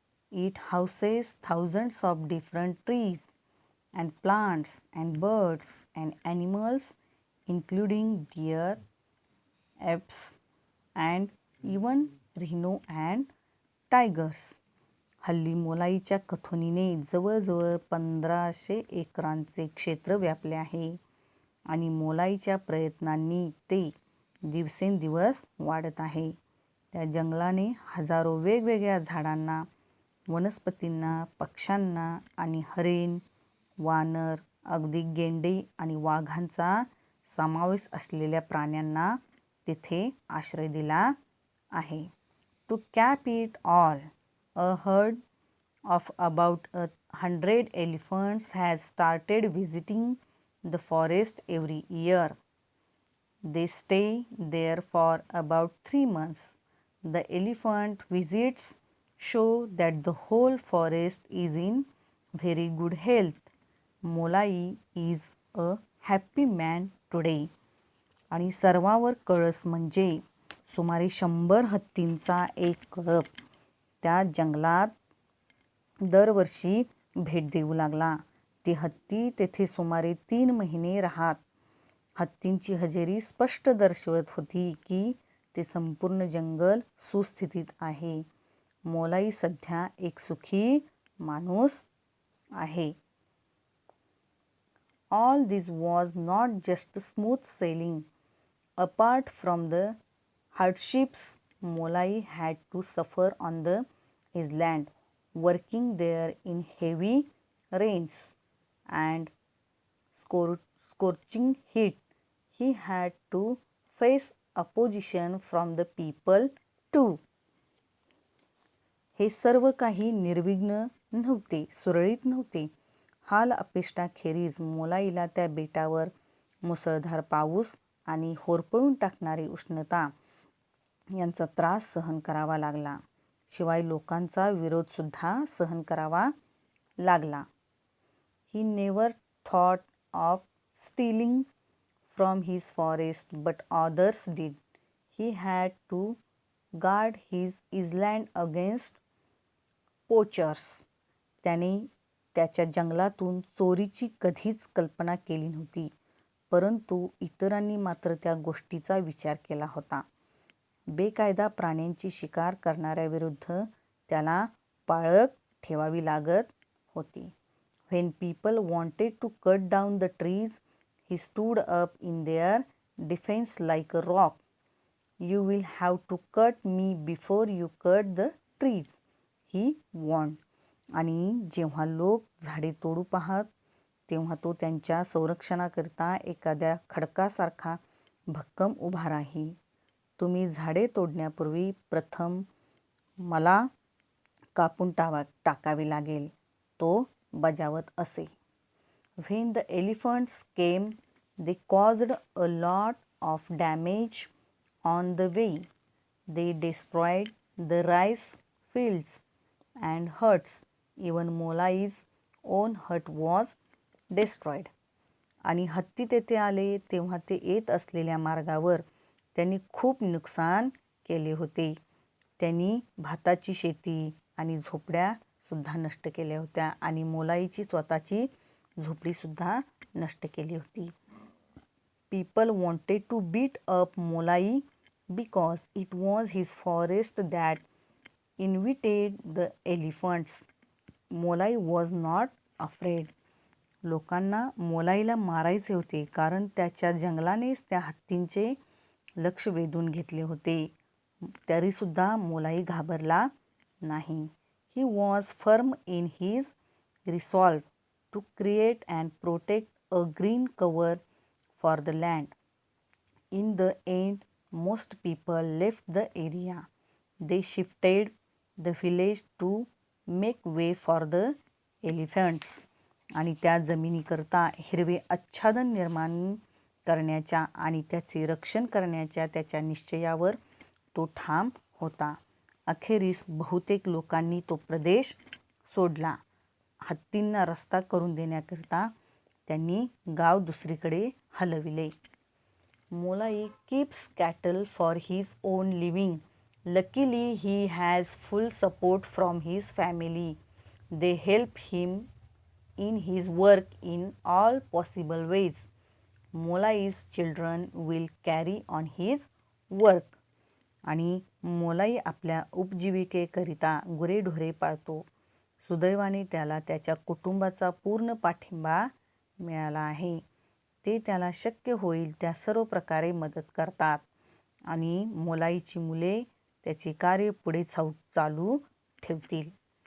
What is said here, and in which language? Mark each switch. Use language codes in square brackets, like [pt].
[en] It houses thousands of different trees and plants and birds and animals, including deer, apes, and even rhino and tigers. [mr] हल्ली मोलाईच्या कथोनीने जवळजवळ 1500 एकरांचे क्षेत्र व्यापले आहे आणि मोलाईच्या प्रयत्नांनी ते दिवसेंदिवस वाढत आहे. त्या जंगलाने हजारो वेगवेगळ्या झाडांना, वनस्पतींना, पक्ष्यांना आणि हरिण, वानर, अगदी गेंडे आणि वाघांचा समावेश असलेल्या प्राण्यांना तिथे आश्रय दिला आहे. [en] To cap it all, a herd of about 100 elephants has started visiting the forest every year. They stay there for about 3 months. The elephant visits show that the whole forest is in very good health. Molai is a happy man today. [mr] आणि सर्वावर कळस म्हणजे सुमारे 100 हत्तींचा एक कळप त्या जंगलात दरवर्षी भेट देऊ लागला. ते हत्ती तेथे सुमारे 3 महिने राहत. हत्तींची हजेरी स्पष्ट दर्शवत होती की ते संपूर्ण जंगल सुस्थितीत आहे. मोलाई सध्या एक सुखी माणूस आहे. [en] All this was not just smooth sailing. Apart from the hardships Molai had to suffer on the island, working there in heavy rains and scorching heat. He had to face opposition from the people too. [mr] हे सर्व काही निर्विघ्न नव्हते, सुरळीत नव्हते. हाल अपेष्टाखेरीज मोलाईला त्या बेटावर मुसळधार पाऊस आणि होरपळून टाकणारी उष्णता यांचा त्रास सहन करावा लागला. शिवाय लोकांचा विरोधसुद्धा सहन करावा लागला. [en] He never thought of stealing from his forest, but others did. He had to guard his island against poachers. [mr] त्याने त्याच्या जंगलातून चोरीची कधीच कल्पना केली नव्हती. परंतु इतरांनी मात्र त्या गोष्टीचा विचार केला होता. बेकायदा प्राण्यांची शिकार करणाऱ्याविरुद्ध त्याला पाळत ठेवावी लागत होती. [en] When people wanted to cut down the trees, he stood up in their defense like a rock. You will have to cut me before you cut the trees, he warned. [mr] आणि जेव्हा लोक झाडे तोडू पाहत तेव्हा तो त्यांच्या संरक्षणाकरिता एखाद्या खडकासारखा भक्कम उभा राही. तुम्ही झाडे तोडण्यापूर्वी प्रथम मला कापून टाकावे लागेल, तो बजावत असे. [en] When the elephants came, they caused a lot of damage on the way. They destroyed the rice fields and huts. Even Molai's own hut was destroyed. [mr] आणि हत्ती तेथे आले तेव्हा ते येत असलेल्या मार्गावर त्यांनी खूप नुकसान केले होते. त्यांनी भाताची शेती आणि झोपड्या सुद्धा नष्ट केल्या होत्या आणि मोलाईची स्वतःची झोपडी सुद्धा नष्ट केली होती. [en] People wanted to beat up Molai because it was his forest that invited the elephants. Molai was not afraid. [mr] लोकांना मोलाईला मारायचे होते कारण त्याच्या जंगलानेच त्या हत्तींचे लक्ष वेधून घेतले होते. तरीसुद्धा मोलाई घाबरला नाही. [en] He was firm in his resolve to create and protect a green cover for the land. In the end, most people left the area. They shifted the village to make way for the elephants. [mr] आणि त्या जमिनीकरता हिरवे आच्छादन निर्माण करण्याच्या आणि त्याचे रक्षण करण्याच्या त्याच्या निश्चयावर तो ठाम होता. अखेरीस बहुतेक लोकांनी तो प्रदेश सोडला. हत्तींना रस्ता करून देण्याकरिता त्यांनी गाव दुसरीकडे हलविले. [en] Molai keeps cattle for his own living. Luckily, he has full support from his family. They help him in his work in all possible ways. Molai's children will carry on his work. [mr] आणि मोलाई आपल्या उपजीविकेकरिता गुरेढोरे पाळतो. सुदैवाने त्याला त्याच्या कुटुंबाचा पूर्ण पाठिंबा मिळाला आहे. ते त्याला शक्य होईल त्या सर्व प्रकारे मदत करतात आणि मोलाईची मुले त्याचे कार्य पुढे चालू ठेवतील.